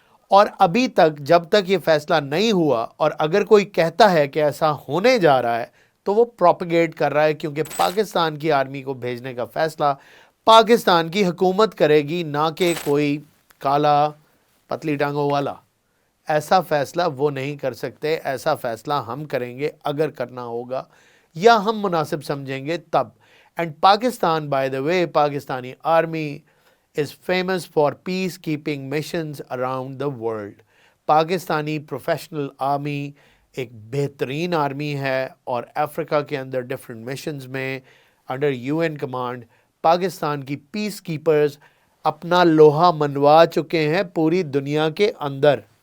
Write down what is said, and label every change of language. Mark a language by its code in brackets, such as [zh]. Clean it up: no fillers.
[ur] اور ابھی تک جب تک یہ فیصلہ نہیں ہوا، اور اگر کوئی کہتا ہے کہ ایسا ہونے جا رہا ہے تو وہ پروپیگیٹ کر رہا ہے، کیونکہ پاکستان کی آرمی کو بھیجنے کا فیصلہ پاکستان کی حکومت کرے گی، نہ کہ کوئی کالا پتلی ٹانگوں والا. ایسا فیصلہ وہ نہیں کر سکتے. ایسا فیصلہ ہم کریں گے اگر کرنا ہوگا یا ہم مناسب سمجھیں گے تب. [en] And Pakistan, by the way, Pakistani army is famous for peacekeeping missions around the world. [ur] Pakistani professional army ایک بہترین آرمی ہے، اور افریقہ کے اندر ڈفرینٹ مشنز میں انڈر UN کمانڈ پاکستان کی پیس کیپرز اپنا لوہا منوا چکے ہیں پوری دنیا کے اندر.